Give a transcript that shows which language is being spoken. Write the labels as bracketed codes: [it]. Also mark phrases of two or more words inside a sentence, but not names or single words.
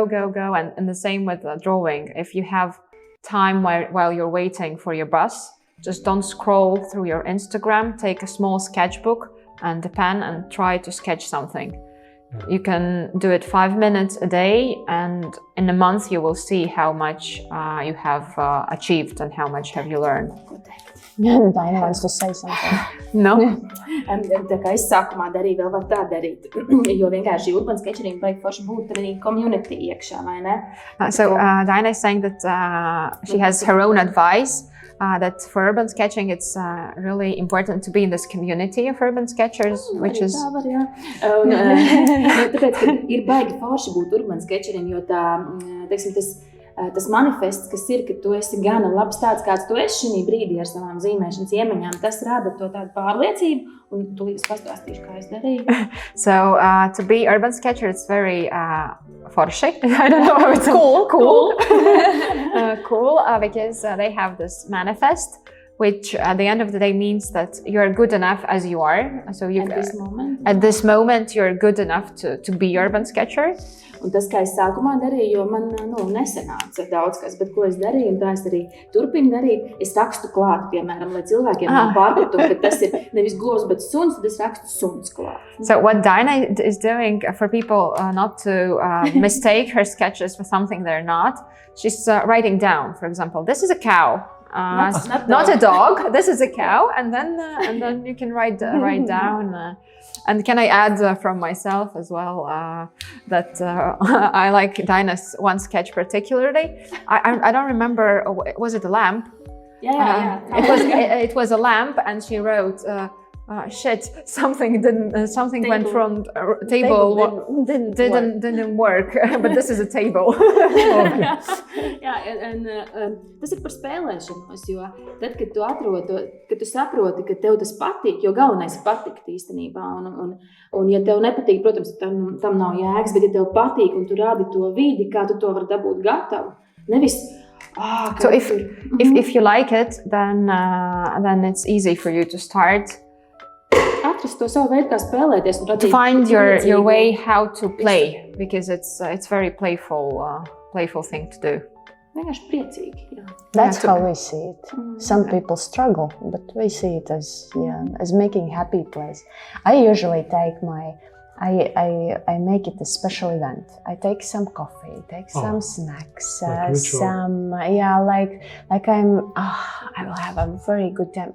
[en] And the same with drawing. If you have time while you're waiting for your bus, just don't scroll through your Instagram. Take a small sketchbook and a pen and try to sketch something. You can do it 5 minutes a day, and in a month you will see how much you have achieved and how much have you learned. Daina wants to say something. No? [lv] Tā kā es sākumā darīju, vēl var tā darīt, jo vienkārši [en] urban sketchering [lv] vajag forši būt arī community iekšā, vai ne? [en] So Daina is saying that she has her own advice. That for urban sketching, it's really important to be in this community of urban sketchers, which is... [lv] Tā var, jā. Un, tāpēc, ka ir baigi forši būt [en] urban sketcherim, [lv] jo tā, teiksim, tas manifests, kas ir, ka tu esi gana labs tāds, kāds tu esi šī brīdī ar savām zīmēšanas iemaņām, tas rada to tādu pārliecību, un tu līdz pastāstīšu, kā es darīju. [en] So, to be urban sketcher, it's very forši. I don't know how it's cool. Cool, because they have this manifest, which at the end of the day means that you're good enough as you are. So at this moment, you're good enough to be urban sketcher. [lv] Un tas, kā es sākumā darīju, jo man nesanāca daudz kas, bet ko es darīju, un tā es arī turpinu darīt, es rakstu klāt, piemēram, lai cilvēkiem nav pārpratumu, ka tas ir nevis govs, bet suns, tad es rakstu suns klāt. [en] So what Daina is doing for people not to mistake her sketches for something they're not, she's writing down, for example, this is a cow. Not a dog. This is a cow, and then you can write down. And can I add from myself as well that I like Daina's one sketch particularly. I don't remember. Was it a lamp? Yeah. It was a lamp, and she wrote. Something went from table didn't work, but this is a table. [lv] Jā, tas ir par spēlēšanos, jo tad, kad tu saproti, ka tev tas patīk, jo galvenais ir patikt īstenībā, un ja tev nepatīk, protams, tam nav jēgas, bet ja tev patīk un tu rādi to vidi, kā tu to vari dabūt gatavu, nevis [en] so if you like it, then it's easy for you to start. [lv] Atrast to savu veidu, kā spēlēties. [en] To find your way how to play, because it's very playful thing to do. [lv] Vienkārši priecīgi, jā. [en] That's how we see it. Some people struggle, but we see it as making happy place. I usually take I make it a special event. I take some coffee, some snacks, I will have a very good time.